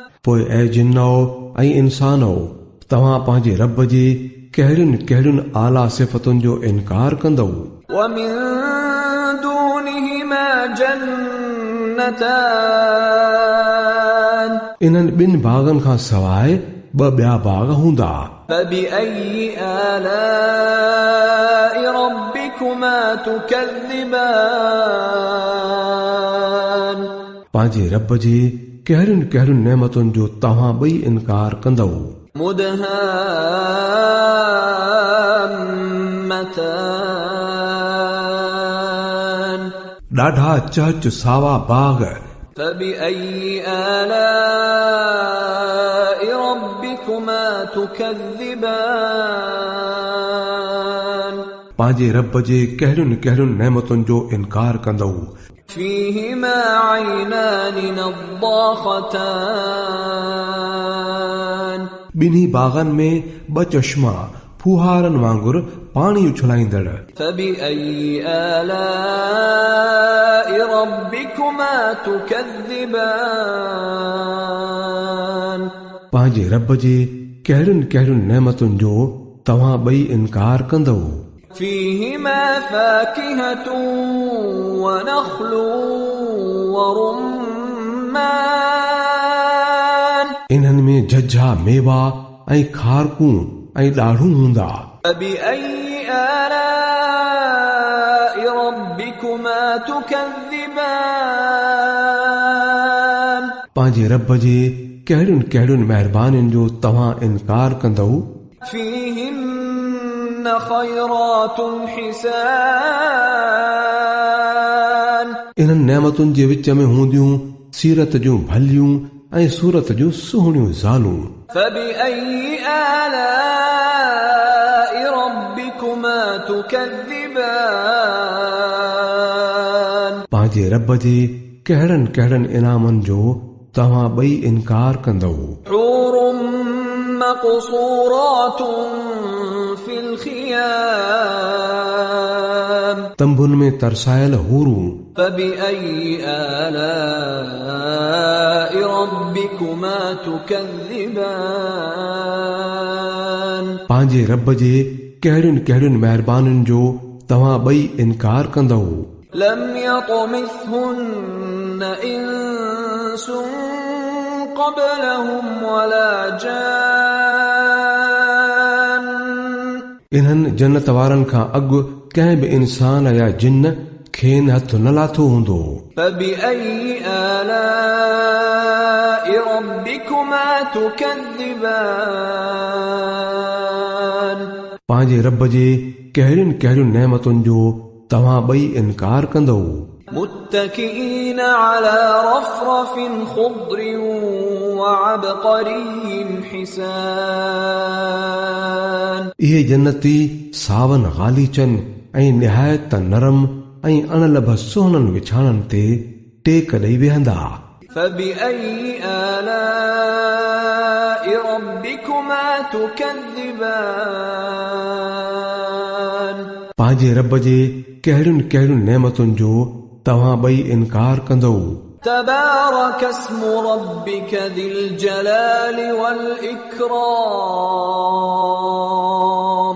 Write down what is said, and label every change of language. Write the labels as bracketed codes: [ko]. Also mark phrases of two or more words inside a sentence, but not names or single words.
[sd] पोइ ऐं जिन्नो ऐं इंसानो तव्हां पंहिंजे रब जे कहिड़ियुनि कहिड़ियुनि आला सिफ़तुनि जो इनकार कंदव। [ar] ومن دونهما جنتان [sd] इन्हनि ॿिनि बाग़नि खां सवाइ ॿ ॿिया बाग़ हूंदा। [ar] فبأي آلاء ربكما تكذبان [sd] पंहिंजे रब जे कहिड़ियुनि कहिड़ियुनि नेमतुनि जो तव्हां ॿई इनकार कंदव। [ar] مدهامتان [sd] ॾाढा चहच सावा बाग़। [ar] فبأي آلاء ربكما تكذبان [sd] पंहिंजे रब जे कहिड़ियुनि कहिड़ियुनि नेमतुनि जो इनकार कंदव। [ar] فيهما عينان نضاختان [sd] ॿिन्ही बाग़नि में ॿ चश्मा फुहारनि वांगुरु पाणी उछलाईंदड़। [ar] فبأي آلاء ربكما تكذبان [sd] पंहिंजे रब जे कहिड़ियुनि कहिड़ियुनि नेमतुनि जो तव्हां ॿई इनकार कंदव। [ar] فيهما فاكهة ونخل ورمان [sd] इन्हनि में झझा मेवा ऐं खारकूं ऐं ॾाढ़ूं हूंदा। [ar] فبأي آلاء ربكما تكذبان [sd] पंहिंजे रब जे कहिड़ियुनि कहिड़ियुनि महिरबानियुनि जो तव्हां इनकार कंदव। [ar] فيهن خيرات حسان [sd] इन्हनि नेमतुनि जे विच में हूंदियूं सीरत जूं भलियूं ऐं सूरत जूं सुहिणियूं ज़ालूं। [ar] فبأي آلاء ربكما تكذبان [sd] पंहिंजे रब जे कहिड़नि कहिड़नि इनामनि जो तव्हां ॿई इनकार कंदव। [ar] حور مقصورات في الخيام [sd] तंबुनि में तरसायल हूरूं। [ar] فبأي آلاء ربكما تكذبان [sd] पंहिंजे रब जे कहिड़ियुनि कहिड़ियुनि महिरबानियुनि जो तव्हां ॿई इनकार कंदव। [ar] لم يطمثهن إنس قبلهم ولا جان [sd] इन्हनि जन्नत वारनि खां अॻु कंहिं बि इंसान या जिन खेनि हथ न लाथो हूंदो। [ar] فبأي آلاء ربكما تكذبان [sd] पंहिंजे रब जे कहिड़ियुनि कहिड़ियुनि नेमतुनि जो तव्हां ॿई इनकार कंदव। [ar] متكئين على رفرف خضر وعبقري حسان [sd] इहे जन्नती सावन ग़ालीचनि ऐं निहायत नरम ऐं अणलभ सुहिणनि विछाणनि ते टेक ॾेई वेहंदा। [ar] فبأي آلاء ربكما تكذبان [sd] पंहिंजे रब जे कहिड़ियुनि कहिड़ियुनि नेमतुनि जो तव्हां ॿई इनकार कंदव। [ar] تبارك اسم ربك ذي الجلال والإكرام